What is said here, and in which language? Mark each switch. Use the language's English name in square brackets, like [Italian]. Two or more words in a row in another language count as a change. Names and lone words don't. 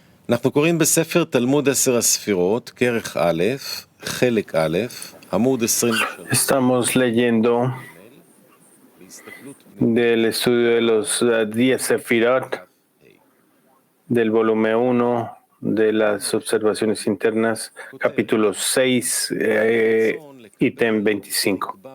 [Hebrew] אנחנו קוראים בספר תלמוד 10 הספירות, כרך א', חלק א', עמוד 23. [Spanish] Estamos leyendo del estudio de los 10 Sefirot del volumen 1 de las observaciones internas, capítulo 6, ítem 25.